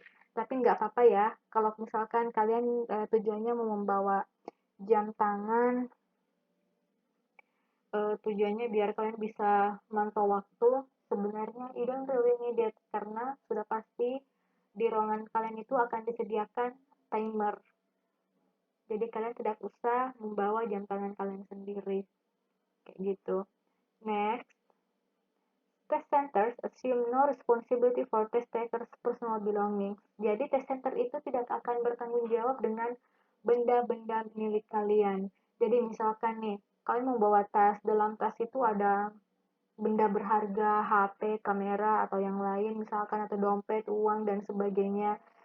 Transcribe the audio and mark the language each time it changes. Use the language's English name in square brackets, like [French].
[Indonesian] Tapi nggak apa-apa ya, kalau misalkan kalian tujuannya mau membawa jam tangan, tujuannya biar kalian bisa mantau waktu, sebenarnya [English] you don't really need it, [Indonesian] karena sudah pasti di ruangan kalian itu akan disediakan timer. Jadi kalian tidak usah membawa jam tangan kalian sendiri. Kayak gitu. Next. [English] Test centers assume no responsibility for test takers' personal belongings. [Indonesian] Jadi test center itu tidak akan bertanggung jawab dengan benda-benda milik kalian. Jadi misalkan nih, kalian mau bawa tas, dalam tas itu ada benda berharga, HP, kamera, atau yang lain, misalkan atau dompet, uang, dan sebagainya.